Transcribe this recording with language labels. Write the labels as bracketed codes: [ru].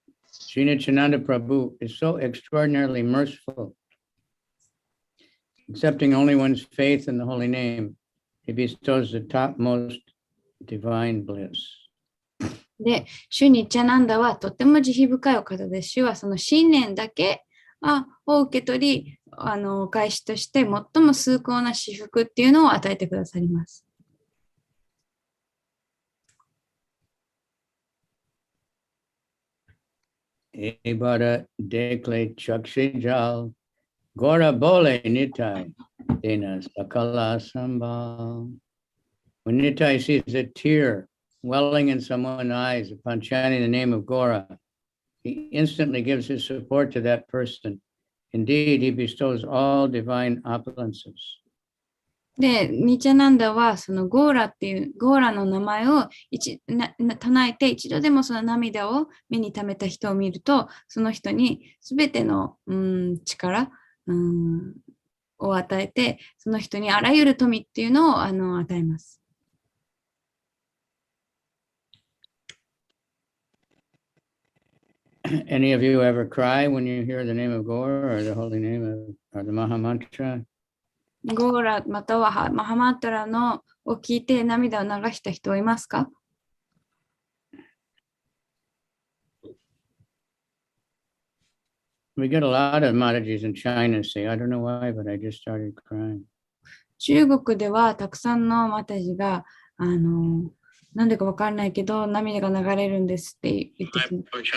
[en] Sri Nityananda Prabhu is so extraordinarily merciful, accepting only one's faith in the holy name. He bestows the topmost divine bliss. [ja] で、シュニチャナンダはとても慈悲深いお方で、主はその信念だけを受け取り、お返しとして最も崇高な至福っていうのを与えてくださります。 [bn] Ebara dekle chakshe jal Gora bole nitai dena sakala sambal. [en] When Nitai sees a tear welling in someone's eyes upon chanting the name of Gora, he instantly gives his support to that person. Indeed, he bestows all divine opulences. [ja] で、ニチャナンダはそのゴーラっていうゴーラの名前を唱えて一度でもその涙を目に留めた人を見ると、その人にすべての力を与えて、その人にあらゆる富っていうのを与えます。 [en] Any of you ever cry when you hear the name of Gora or the holy name or the Maha Mantra? [ja] ゴーラまたはマハマントラのを聞いて涙を流した人はいますか？ [en] We get a lot of Maharajas in China say, I don't know why, but I just started crying. [ja] 中国ではたくさんのマタジがなんでかわかんないけど涙が流れるんですって言ってきます。